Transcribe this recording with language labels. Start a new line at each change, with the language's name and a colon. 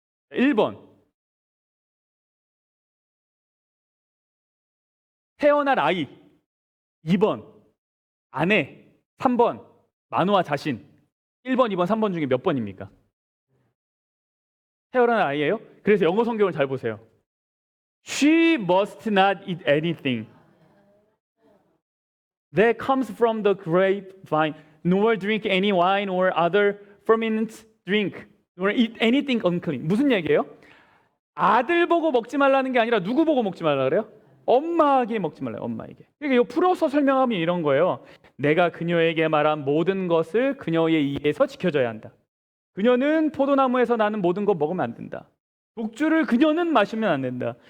Korean: 1번 태어날 아이, 2번 아내, 3번 마누아 자신. 1번, 2번, 3번 중에 몇 번입니까? 태어난 아이예요? 그래서 영어 성경을 잘 보세요.
English: She must not eat anything that comes from the grapevine, nor drink any wine or other fermented drink, nor eat anything unclean.
Korean: 무슨 얘기예요? 아들 보고 먹지 말라는 게 아니라 누구 보고 먹지 말라 그래요? 엄마에게 먹지 말라요. 엄마에게. 그러니까 이거 풀어서 설명하면 이런 거예요. 내가 그녀에게 말한 모든 것을 그녀의 이에서 지켜줘야 한다. 그녀는 포도나무에서 나는 모든 것 먹으면 안 된다. 독주를 그녀는 마시면 안 된다.